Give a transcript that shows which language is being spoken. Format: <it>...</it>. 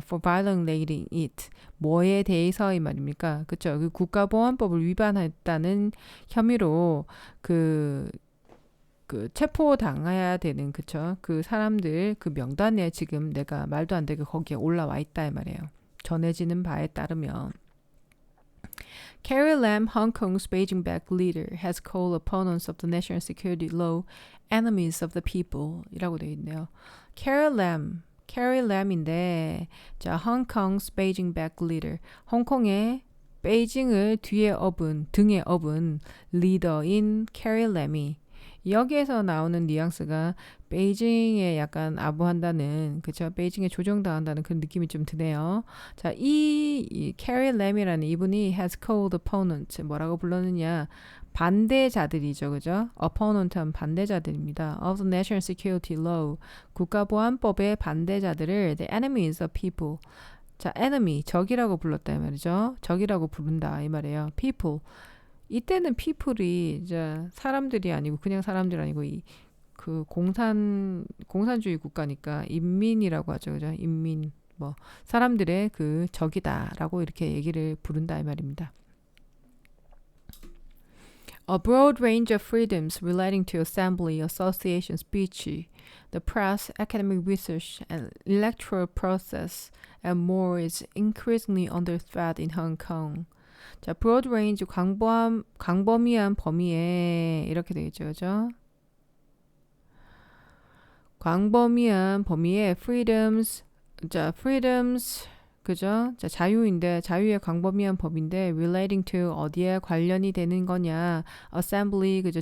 <en>For violating it.</en> <ko>뭐에 대해서 이 말입니까? 그쵸? 그 국가보안법을 위반했다는 혐의로 그 체포 당해야 되는 그쵸? 그 사람들 그 명단에 지금 내가 말도 안 되게 거기에 올라와 있다 이 말이에요. 전해지는 바에 따르면</ko> <en>Carrie Lam, Hong Kong's Beijing-backed leader, has called opponents of the national security law enemies of the people</en> <ko>이라고 되어 있네요. Carrie Lam인데 자,</ko> <en>Hong Kong's Beijing-backed leader,</en> <ko>홍콩의 베이징을 등에 업은 리더인 Carrie Lam이 여기에서 나오는 뉘앙스가 베이징에 약간 아부한다는, 그쵸? 베이징에 조종당한다는 그런 느낌이 좀 드네요. 자, 이 캐리 램이라는 이분이</ko> <en>has called opponent,</en> <ko>뭐라고 불렀느냐? 반대자들이죠, 그죠? opponent은 반대자들입니다.</ko> <en>of the national security law,</en> <ko>국가보안법의 반대자들을</ko> <en>the enemies of people.</en> <ko>자, enemy, 적이라고 불렀다 이 말이죠. 적이라고 부른다 이 말이에요.</ko> <en>people.</en> <ko>이때는 people이 이제 사람들이 아니고 그냥 사람들 아니고 그 공산주의 국가니까 인민이라고 하죠. 그죠? 인민 뭐 사람들의 그 적이다라고 이렇게 얘기를 부른다 이 말입니다.</ko> <en>A broad range of freedoms relating to assembly, association, speech, the press, academic research, and electoral process, and more is increasingly under threat in Hong Kong.</en> <ko>자, broad range, 광범위한 범위에 이렇게 되겠죠, 그죠? 광범위한 범위에 freedoms, 자, freedoms, 그죠? 자, 자유인데, 자유의 광범위한 법인데,</ko> <en>relating to</en> <ko>어디에 관련이 되는 거냐? assembly, 그죠?</ko>